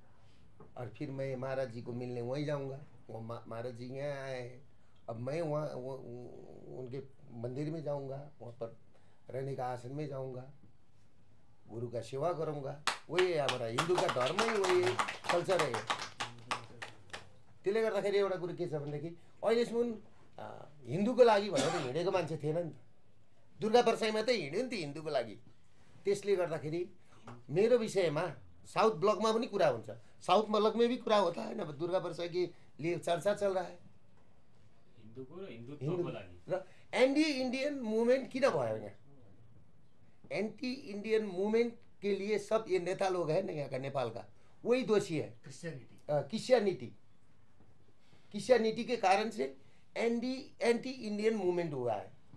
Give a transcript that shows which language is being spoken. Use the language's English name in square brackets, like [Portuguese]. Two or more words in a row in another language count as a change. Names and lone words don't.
[Hindi] और फिर मैं महाराज जी को मिलने वहीं जाऊंगा। वो महाराज जी यहाँ आए हैं, अब मैं वहाँ उनके मंदिर में जाऊंगा, वहाँ पर रहने का आसन में जाऊंगा, गुरु का सेवा करूंगा। वही है हमारा हिंदू का धर्म, ही वही है, कल्चर है। [Nepali] त्यसले गर्दाखेरि एउटा कुरो के छ भनेदेखि अहिलेसम्म हिन्दूको लागि भनेर हिँडेको मान्छे थिएन नि त। दुर्गा वर्षाईमा त हिँड्यो नि त हिन्दूको लागि। त्यसले गर्दाखेरि मेरो विषयमा साउथ ब्लकमा पनि कुरा हुन्छ, साउथ ब्लक [Hindi] में भी [Nepali] कुरा [Hindi] होता है ना। दुर्गा वर्षा के लिए चर्चा चल रहा है र [English] anti Indian movement [Nepali] किन भयो यहाँ? [English] anti Indian movement [Hindi] के लिए सब ये नेता लोग हैं ना यहाँ का, नेपाल का, वही दोषी है। क्रिश्चियनिटी के कारण से [English] anti Indian movement [Hindi] हुआ है।